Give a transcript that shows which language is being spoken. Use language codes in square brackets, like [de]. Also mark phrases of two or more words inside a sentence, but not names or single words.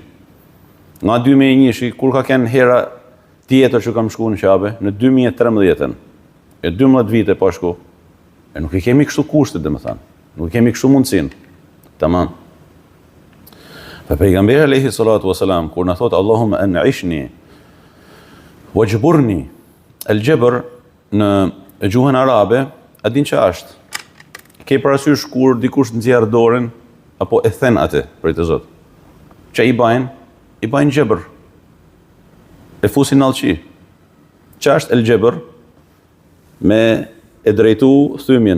[sq] Nga 2001, kur ka kenë hera tjetër që kam shku në Qabe, në 2013. E 12 vite pa shku. E nuk i kemi kështu kushtet, dhe më thënë. Nuk i kemi kështu mundësin. Tamam. Për pejgamberi [ar] عليه الصلاة والسلام, [sq] kur në thotë [ar] اللهم انعشني واجبرني, [sq] al-jabr në gjuhën arabe, a din që është? Ke parasysh kur dikush nxjerr dorën, apo e then atë për të Zot. Që i bajnë? I bajnë gjebër. E fusin në alqi. Që është el gjebër? Me e drejtu thymjen.